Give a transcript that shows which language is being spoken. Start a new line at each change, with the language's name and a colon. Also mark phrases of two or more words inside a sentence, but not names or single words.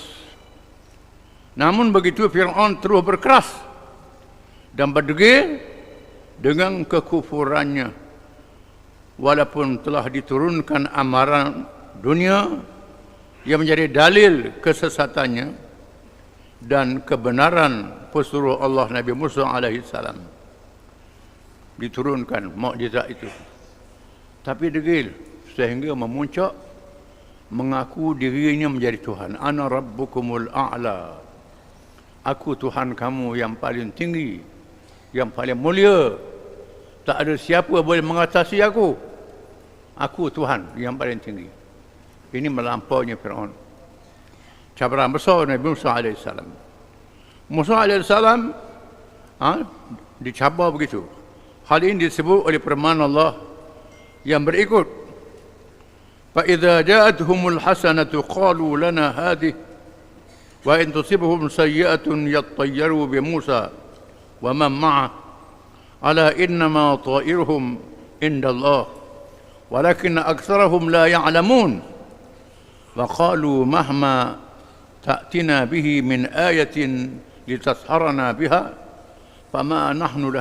Malay: Namun begitu Firaun terus berkeras dan berdegil dengan kekufurannya. Walaupun telah diturunkan amaran dunia yang menjadi dalil kesesatannya dan kebenaran pesuruh Allah Nabi Musa AS, diturunkan mukjizat itu, tapi degil sehingga memuncak mengaku dirinya menjadi Tuhan.
Arabic: أنا ربكم الأعلى,
Malay: aku Tuhan kamu yang paling tinggi, yang paling mulia, tak ada siapa boleh mengatasi aku. Aku Tuhan yang paling tinggi. Ini melampaunya Firaun. Cabaran besar Nabi Musa AS. Musa AS dicabar begitu. Hal ini disebut oleh firman Allah yang berikut.
Arabic: فَإِذَا جَاءَتْهُمُ الْحَسَنَةُ قَالُوا لَنَا هَذِهِ وَإِنْ تُصِبْهُمْ سَيِّئَةٌ يَطَّيَّرُوا بِمُوسَى وَمَنْ مَعَهُ أَلَا إِنَّمَا طَائِرُهُمْ عِنْدَ اللَّهِ ولكن أكثرهم لا يعلمون وقالوا مهما تأتنا به من آية لتسحرنا بها فما نحن